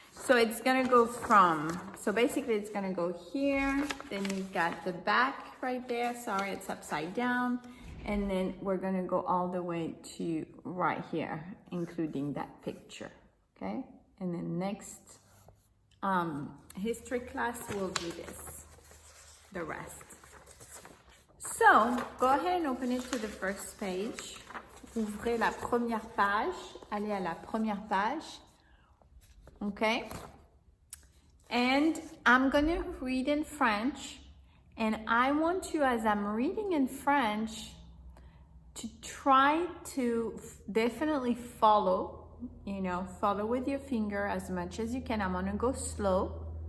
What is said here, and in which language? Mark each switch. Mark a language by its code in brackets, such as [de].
[en] So it's gonna go so basically it's gonna go here, then you've got the back right there, sorry, it's upside down, and then we're gonna go all the way to right here, including that picture, okay? And then next history class will do the rest. So, go ahead and open it to the first page. [fr] Ouvrez la première page. Allez à la première page. [en] Okay? And I'm going to read in French. And I want you, as I'm reading in French, to try to definitely follow. Follow with your finger as much as you can. I'm going to go slow.